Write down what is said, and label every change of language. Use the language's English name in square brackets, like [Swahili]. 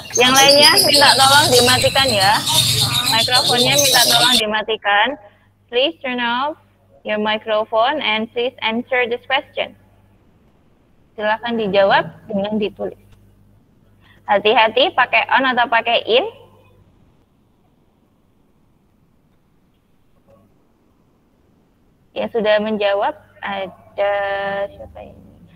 [Indonesian] Yang lainnya minta tolong dimatikan ya. Mikrofonnya minta tolong dimatikan. [English] Please turn off your microphone and please answer this question. [Indonesian] Silakan dijawab dengan ditulis. Hati-hati pakai on atau pakai in. Yang sudah menjawab ada siapa ini?